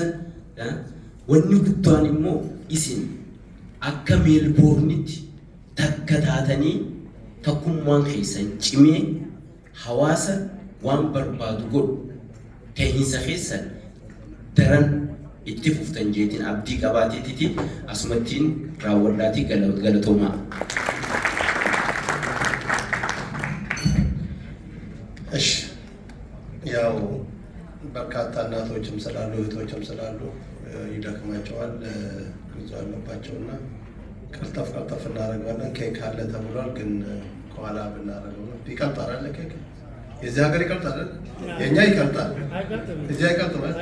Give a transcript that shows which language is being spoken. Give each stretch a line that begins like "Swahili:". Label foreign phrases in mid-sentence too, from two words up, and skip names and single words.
Oromo: Wanni guddaan immoo isin akka Meelboornitti takka taatanii takkummaan keessan cimee hawaasa waan barbaadu godhu ta'iinsa keessan daran itti fuftan jeetiin abdii qabaateetiti asumattiin raawwadhaatii galatoomaa.
Amharic: እሺ ያው በርካታ እናቶችም ስላሉ እህቶችም ስላሉ ይደክማቸዋል ብዙ አለባቸውና ቀልጠፍ እናደርጋለን። ኬክ አለ ተብሏል፣ ግን ከኋላ ብናደርገው ነው። ይቀልጣል አለ ኬክ የዚህ ሀገር ይቀልጣል፣ የኛ ይቀልጣል፣ እዚህ አይቀልጥም።